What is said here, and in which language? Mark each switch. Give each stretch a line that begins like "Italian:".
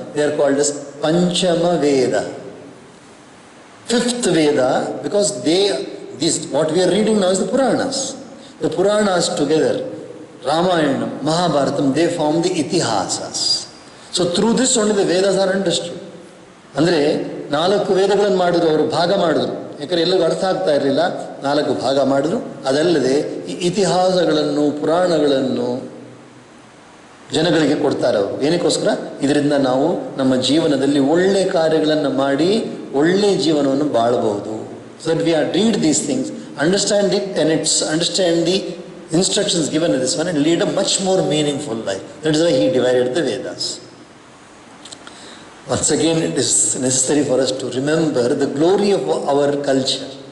English: They are called as Panchama Veda. 5th Veda, because what we are reading now is the Puranas. The Puranas together, Ramayana, Mahabharatam, they form the Itihasas. So through this only the Vedas are understood.
Kannada: ಅಂದರೆ 4 ವೇದಗಳನ್ನು ಮಾಡಿದ್ರು, ಅವರು ಭಾಗ ಮಾಡಿದ್ರು. ಯಾಕಂದರೆ ಎಲ್ಲರಿಗೂ ಅರ್ಥ ಆಗ್ತಾ ಇರಲಿಲ್ಲ, 4 ಭಾಗ ಮಾಡಿದ್ರು. ಅದಲ್ಲದೆ ಈ ಇತಿಹಾಸಗಳನ್ನು, ಪುರಾಣಗಳನ್ನು ಜನಗಳಿಗೆ ಕೊಡ್ತಾರೆ ಅವರು. ಏನಕ್ಕೋಸ್ಕರ? ಇದರಿಂದ ನಾವು ನಮ್ಮ ಜೀವನದಲ್ಲಿ ಒಳ್ಳೆ ಕಾರ್ಯಗಳನ್ನು ಮಾಡಿ ಒಳ್ಳೆ ಜೀವನವನ್ನು ಬಾಳಬಹುದು.
English: So that we read these things, understand the tenets, understand the instructions given in this one and lead a much more meaningful life. That is why he divided the Vedas. Once again, it is necessary for us to remember the glory of our culture.